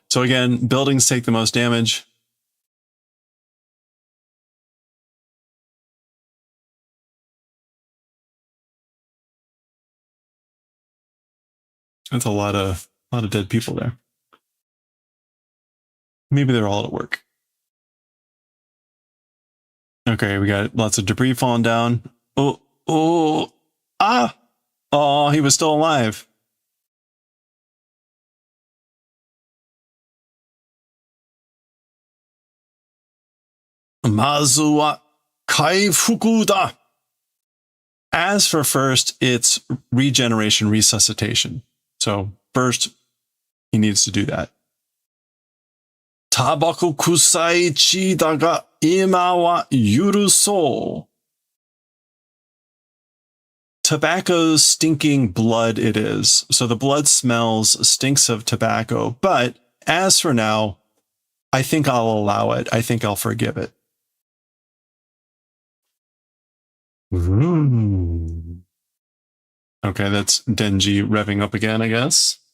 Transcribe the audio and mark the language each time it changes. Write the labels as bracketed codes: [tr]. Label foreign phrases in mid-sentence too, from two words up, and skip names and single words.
[en] So again, buildings take the most damage. That's a lot of dead people there. Maybe they're all at work. Okay, we got lots of debris falling down. Oh, oh, ah! Oh, he was still alive. [ja] まずは回復だ. [en] As for first, it's regeneration, resuscitation. So first, he needs to do that. [ja] タバコ臭い血だが今は許そう. [en] Tobacco's stinking blood it is. So the blood stinks of tobacco. But as for now, I think I'll allow it. I think I'll forgive it. Ooh. Okay, that's Denji revving up again, I guess.